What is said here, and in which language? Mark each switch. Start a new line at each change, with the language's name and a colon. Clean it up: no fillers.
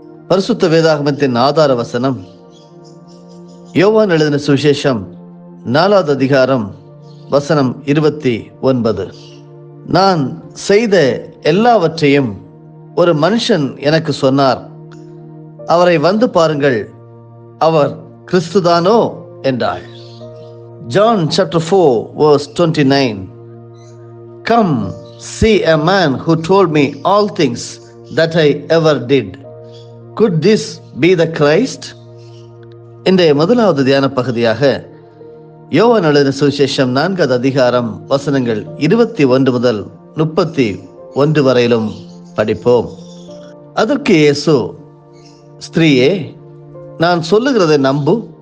Tamil: பரிசுத்த வேதாகமத்தின் ஆதார வசனம் யோவான் எழுதின சுவிசேஷம் 4வது அதிகாரம் வசனம் 29. நான் செய்த எல்லாவற்றையும் ஒரு மனுஷன் எனக்கு சொன்னார், அவரை வந்து பாருங்கள், அவர் கிறிஸ்துதானோ என்றாள்.
English: John chapter 4 verse 29. Come, see a man who told me all things that I ever did. Could this be the Christ?
Tamil: இன்றைய முதலாவது தியான பகுதியாக யோவான் எழுதின சுவிசேஷம் 4வது அதிகாரம் வசனங்கள் 21 முதல் 31 வரையிலும் படிப்போம். அதற்கு இயேசு, ஸ்திரீயே, நான் சொல்லுகிறதை நம்பு.